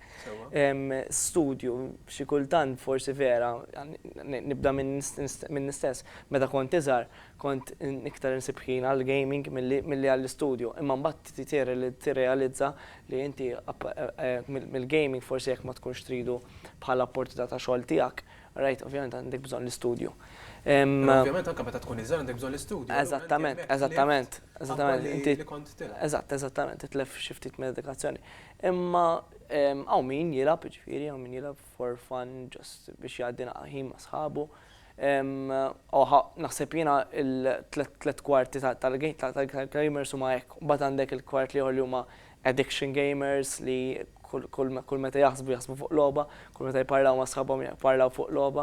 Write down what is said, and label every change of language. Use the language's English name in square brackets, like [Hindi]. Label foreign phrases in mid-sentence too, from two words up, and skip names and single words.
[Maltese] Studju xi kultant forsi vera nibda minn nistess meta kont iżgħar kont iktar insib ħin għall gaming milli għall-istudju, imma mbagħad tirrealizza li inti mill-gaming forsi jekk ma tkunx tridu bħala opportunità ta' xogħol tiegħek, rajt ovvjament għandek bżonn l-istudju. Ovvjament anke meta tkun iżgħar għandek bżonn l-istudju. Eżattament. Eżattament, titlef xi ftit medikazzjoni. Imma hawn min jilgħab ġifieri, hawn min jilgħab [English] for fun just [Maltese] biex jgħaddi ħin ma' sħabu. Naħseb jiena il-3 kwarti tal-gamers huma hekk, mbagħad għandek il-kwart li huma [English] addiction gamers [Maltese] li kull meta jaħsbu fuq logħba, kull meta jparlaw ma' sħabhom jparlaw fuq logħba.